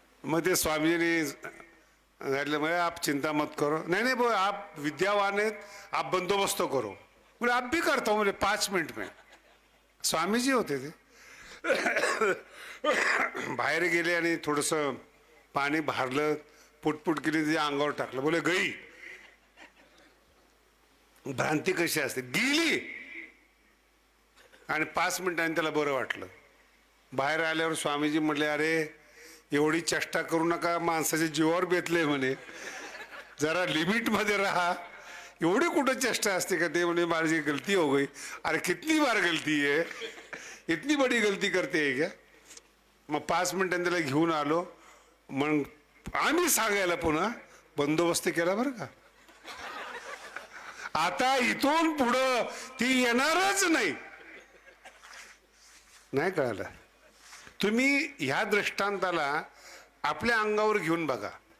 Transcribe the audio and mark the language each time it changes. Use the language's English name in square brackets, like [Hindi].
[Marathi] मग ते स्वामीजीने सांगितलं, म्हणजे [Hindi] आप चिंता मत करो. नहीं नहीं बोल, आप विद्यावान आहेत, आप बंदोबस्त करो. बोले आप भी करता हूँ, बोले 5 मिनट में. [Marathi] स्वामीजी होते ते. बाहेर गेले आणि थोडंसं पाणी भारलं, पुटपुट केली, तिच्या अंगावर टाकलं. [Hindi] बोले गई. [Marathi] भ्रांती कशी असते, गेली आणि 5 मिनिटांनी त्याला बरं वाटलं. बाहेर आल्यावर स्वामीजी म्हटले, अरे एवढी चेष्टा करू नका, माणसाच्या जीवावर बेतले म्हणे, जरा लिमिट मध्ये राहा. एवढी कुठं चेष्टा असते का? ते म्हणे माझी [Hindi] गलती हो गई. अरे कितनी बार गलती है, इतनी बड़ी गलती करते है क्या? [Marathi] मग 5 मिनिटांनी त्याला घेऊन आलो. मग आम्ही सांगायला पुन्हा बंदोबस्त केला बरं का. आता इथून पुढं ती येणारच नाही. नाही कळालं? तुम्ही ह्या दृष्टांताला आपल्या अंगावर घेऊन बघा.